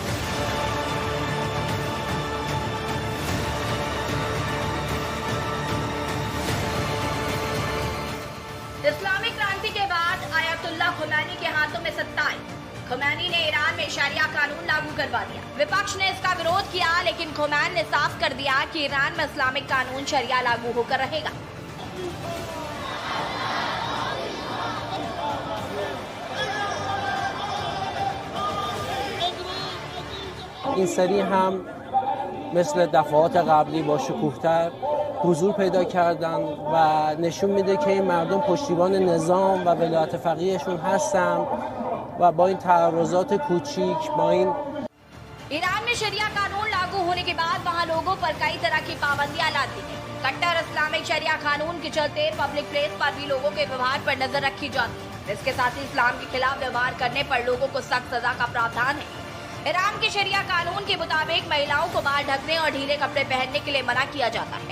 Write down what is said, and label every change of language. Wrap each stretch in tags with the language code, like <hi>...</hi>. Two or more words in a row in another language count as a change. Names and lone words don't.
<hi>इस्लामिक क्रांति के बाद आयतुल्लाह खुमैनी के हाथों में सत्ता आई। खुमैनी ने ईरान में शरिया कानून लागू करवा दिया। विपक्ष ने इसका विरोध किया, लेकिन खुमैनी ने साफ कर दिया कि ईरान में इस्लामिक कानून शरिया लागू होकर रहेगा।</hi> <fa>این سری هم مثل دفعات قبلی با شکوه‌تر حضور پیدا کردن و نشون میده که این مردم پشتیبان نظام و ولایت فقیهشون هستن و با این تعرضات کوچیک با این</fa> <hi>ईरान में शरिया कानून लागू होने के बाद वहां लोगों पर कई तरह की पाबंदियां ला दी गई। कट्टर इस्लामिक शरिया कानून के चलते</hi> <en>public place</en> <hi>पर भी लोगों के व्यवहार पर नजर रखी जाती है। इसके साथ ही इस्लाम के खिलाफ व्यवहार करने पर लोगों को सख्त सजा का प्रावधान है। ईरान के शरिया कानून के मुताबिक महिलाओं को बाल ढकने और ढीले कपड़े पहनने के लिए मना किया जाता है।</hi>